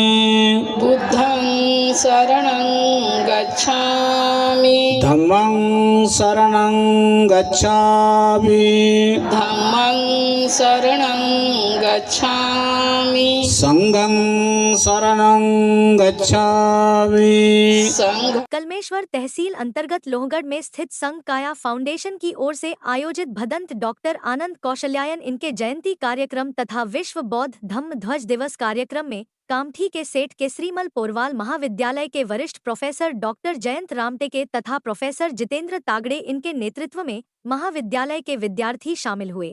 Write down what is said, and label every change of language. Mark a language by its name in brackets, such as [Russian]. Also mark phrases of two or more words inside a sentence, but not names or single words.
[Pali] बुद्धं शरणं गच्छामि धम्मं शरणं गच्छामि धम्मं शरणं गच्छामि संघं शरणं गच्छामि। संघ [Hindi] कलमेश्वर तहसील अंतर्गत लोहगढ़ में स्थित संघ काया फाउंडेशन की ओर से आयोजित भदंत डॉक्टर आनंद कौशल्यायन इनके जयंती कार्यक्रम तथा विश्व बौद्ध धम्म ध्वज दिवस कार्यक्रम में कामठी के सेठ केसरीमल पोरवाल महाविद्यालय के वरिष्ठ प्रोफेसर डॉक्टर जयंत रामटेके तथा प्रोफेसर जितेंद्र तागड़े इनके नेतृत्व में महाविद्यालय के विद्यार्थी शामिल हुए।